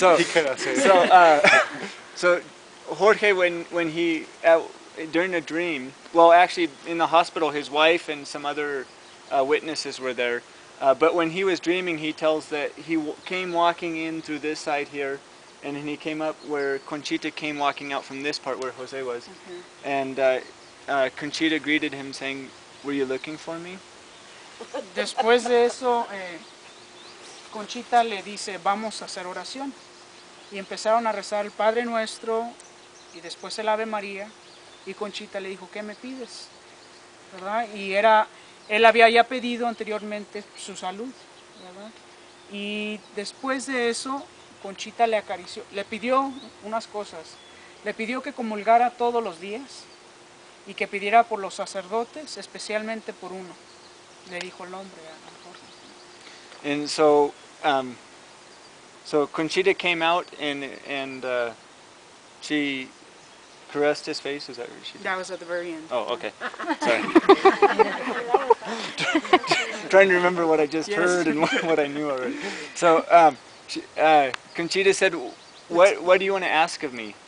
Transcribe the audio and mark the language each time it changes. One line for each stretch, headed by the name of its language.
English: So Jorge, when he during a dream, well, actually in the hospital, his wife and some other witnesses were there. But when he was dreaming, he tells that he came walking in through this side here, and then he came up where Conchita came walking out from this part where Jose was, and Conchita greeted him saying, "Were you looking for me?"
Spanish: Después de eso, Conchita le dice, vamos a hacer oración. Y empezaron a rezar el Padre Nuestro y después el Ave María. Y Conchita le dijo, ¿qué me pides? ¿Verdad? Y él había ya pedido anteriormente su salud, ¿verdad? Y después de eso, Conchita le acarició, le pidió unas cosas. Le pidió que comulgara todos los días y que pidiera por los sacerdotes, especialmente por uno. Le dijo el hombre a Jorge.
English: And so, so Conchita came out and she caressed his face. Is that what she did? That was at the very end. Oh, okay. Sorry. Trying to remember what I just heard and what I knew already. So, Conchita said, "What do you want to ask of me?"